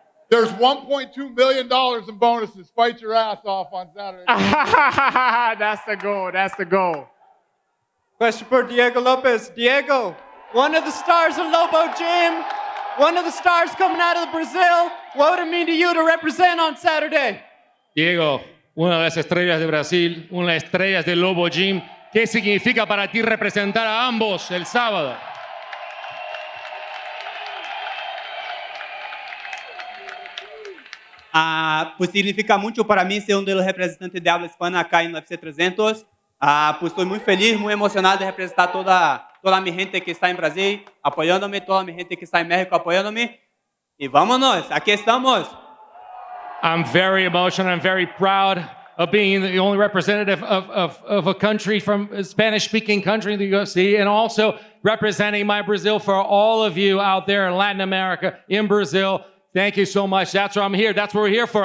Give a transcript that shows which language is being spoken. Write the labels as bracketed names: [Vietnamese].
[English] There's $1.2 million in bonuses. Fight your ass off on Saturday. That's the goal. That's the goal. Question for Diego Lopez. Diego, one of the stars of Lobo Gym, one of the stars coming out of Brazil. What would it mean to you to represent on Saturday? [Spanish] Diego, una de las estrellas de Brasil, una de las estrellas de Lobo Gym. ¿Qué significa para ti representar a ambos el sábado? Pues significa mucho para mí ser de los representantes de habla hispana acá en UFC 300. Pues estoy muy feliz, muy emocionado de representar toda mi gente que está en Brasil apoyándome, toda mi gente que está en México apoyándome. Y vámonos, aquí estamos. [English] I'm very emotional. I'm very proud of being the only representative of a country from a Spanish-speaking country in the UFC, and also representing my Brazil for all of you out there in Latin America, in Brazil. Thank you so much. That's why I'm here. That's what we're here for.